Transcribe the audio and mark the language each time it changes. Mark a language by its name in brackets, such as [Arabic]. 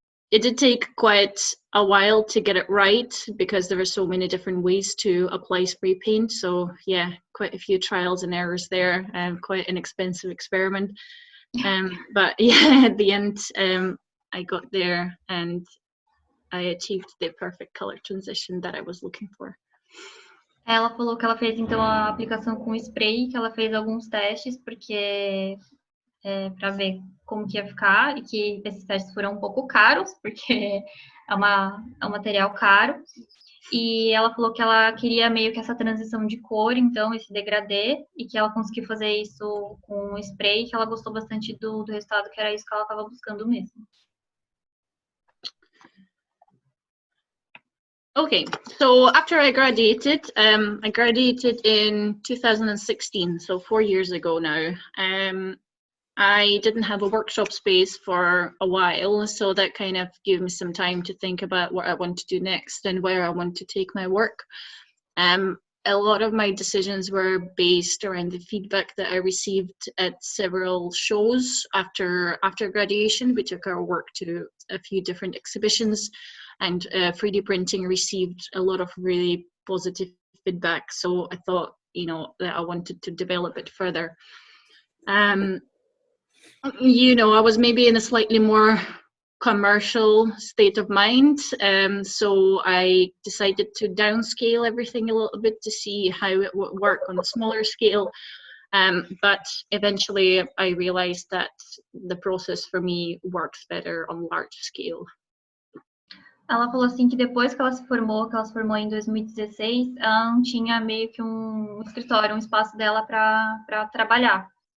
[English] It did take quite a while to get it right because there were so many different ways to apply spray paint, so yeah, quite a few trials and errors there, and quite an expensive experiment, but yeah, at the end I got there and I achieved the perfect color transition that I was looking for. [Portuguese] Ela falou que ela fez então a aplicação com spray, que ela fez alguns testes porque para ver como que ia ficar, e que esses testes foram um pouco caros, porque é um material caro. E ela falou que ela queria meio que essa transição de cor, então esse degradê, e que ela conseguiu fazer isso com spray, que ela gostou bastante do resultado, que era isso que ela estava buscando mesmo. [English] Okay, so after I graduated in 2016, so 4 years ago now. I didn't have a workshop space for a while, so that kind of gave me some time to think about what I want to do next and where I want to take my work. A lot of my decisions were based around the feedback that I received at several shows after graduation. We took our work to a few different exhibitions, and 3D printing received a lot of really positive feedback, so I thought, that I wanted to develop it further. I was maybe in a slightly more commercial state of mind, so I decided to downscale everything a little bit to see how it would work on a smaller scale, but eventually I realized that the process for me works better on large scale. [Portuguese] Ela falou assim que depois que ela se formou em 2016, ela não tinha meio que um escritório, um espaço dela para trabalhar.